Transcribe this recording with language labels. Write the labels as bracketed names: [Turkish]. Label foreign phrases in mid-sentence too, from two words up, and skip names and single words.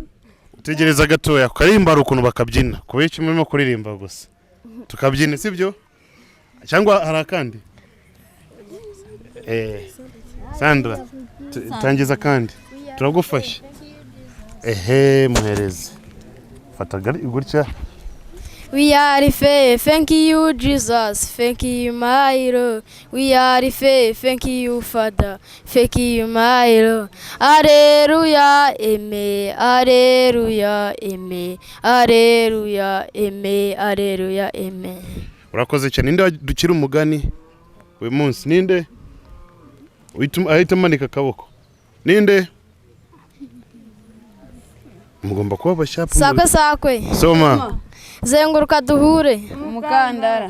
[Kinyarwanda] Tegereza gatoya karirimba ukuntu bakabyina kubera iki murimo kuririmba gusa tukabyina sibyo cyangwa harakandi Sandra tangiza kandi turagufasha muhereze fata gutya. [English] We are faith, thank you Jesus, thank you my Lord. We are faith, thank you Father, thank you my Lord. Alleluia, amen, alleluia, amen, alleluia, amen, alleluia, amen. [Kinyarwanda] Urakoze cyane. Ninde dukira umugani uyu munsi? Ninde ahita manika akaboko? Ninde? Mugomba kuba bashapu. Sakwe Soma. Zenguruka duhure umukandara.